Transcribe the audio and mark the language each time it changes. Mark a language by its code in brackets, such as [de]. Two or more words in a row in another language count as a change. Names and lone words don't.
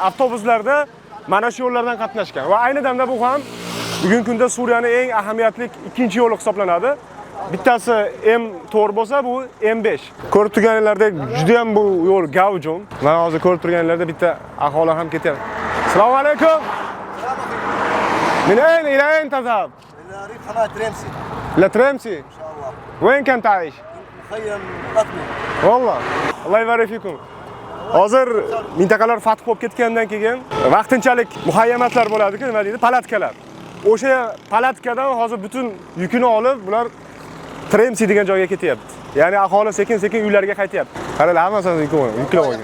[uz] Avtobuslarda mana shu yo'llardan qatnashgan va ayni damda bu ham bugungi kunda Suriyaning eng ahamiyatli ikkinchi yo'li hisoblanadi. Bittasi M4 bo'lsa, bu M5. Ko'rib turganinglardek juda ham bu yo'l gavjum. Mana hozir ko'rib turganinglarda bitta aholi ham ketyapti. Assalomu alaykum. [ar] من أين إلى أين تذهب؟ إلى ريف قناة تريمسي. إلى تريمسي؟ إن شاء الله. وين كنت عايش؟ مخيم قطمي. والله الله يبارك فيكم. [uz] Hozir mintaqalar fath bo'lib ketgandan keyin vaqtinchalik muhayyamatlar bo'ladi-ku, nima deydi? Palatkalar. O'sha palatkadan hozir butun yukini olib, bular Tremsi degan joyga ketyapti. Ya'ni aholi sekin-sekin uylariga qaytyapti. Qaranglar, hammasini yuklab olgan.